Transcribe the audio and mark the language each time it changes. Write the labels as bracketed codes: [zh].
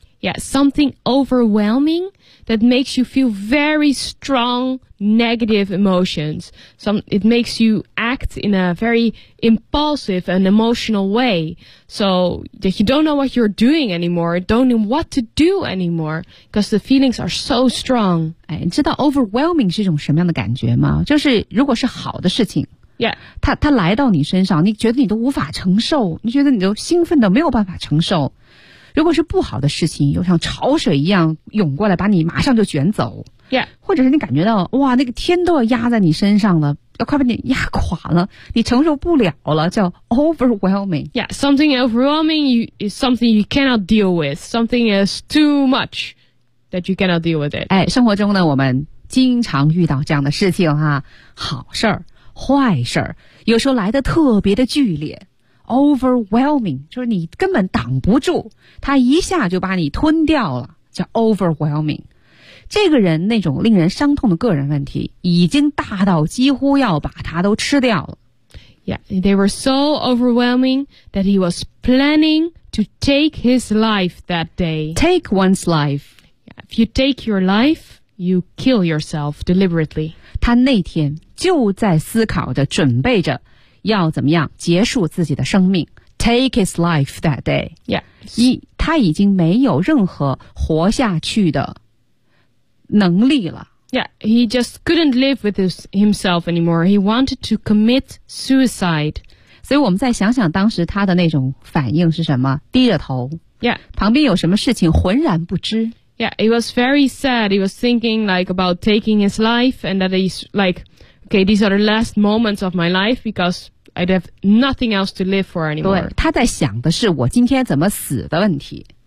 [en] Yeah, something overwhelming that makes you feel very strong negative emotions. It makes you act in a very impulsive and emotional way. So that you don't know what you're doing anymore, don't know what to do anymore, because the feelings are so strong. [zh] 哎，你知道 overwhelming 是一种什么样的感觉吗？就是如果是好的事情。 [en] Yeah. [zh] 它来到你身上，你觉得你都无法承受，你觉得你都兴奋的没有办法承受。如果是不好的事情，又像潮水一样涌过来，把你马上就卷走。 [en] Yeah. [zh] 或者是你感觉到，哇，那个天都要压在你身上了，要快把你压垮了，你承受不了了，叫 overwhelming. [en] Yeah, something overwhelming is something you cannot deal with. Something is too much that you cannot deal with it. [zh] 哎，生活中呢，我们经常遇到这样的事情哈，好事儿、坏事儿，有时候来得特别的剧烈。 Overwhelming, 就是你根本挡不住，他一下就把你吞掉了，叫 overwhelming。这个人那种令人伤痛的个人问题已经大到几乎要把他都吃掉了。 [en] Yeah, they were so overwhelming that he was planning to take his life that day. Take one's life. Yeah, if you take your life, you kill yourself deliberately. [zh] 他那天就在思考着，准备着要怎么样结束自己的生命。 [en] Take his life that day. Yeah. [zh] 他已经没有任何活下去的能力了。 [en] Yeah, he just couldn't live with himself anymore. He wanted to commit suicide. [zh] 所以我们再想想当时他的那种反应是什么，低着头。 [en] Yeah. [zh] 旁边有什么事情浑然不知。 [en] Yeah, he was very sad. He was thinking like about taking his life and that he's like... Okay, these are the last moments of my life because I'd have nothing else to live for anymore. [zh] 对，他在想的是我今天怎么死的问题。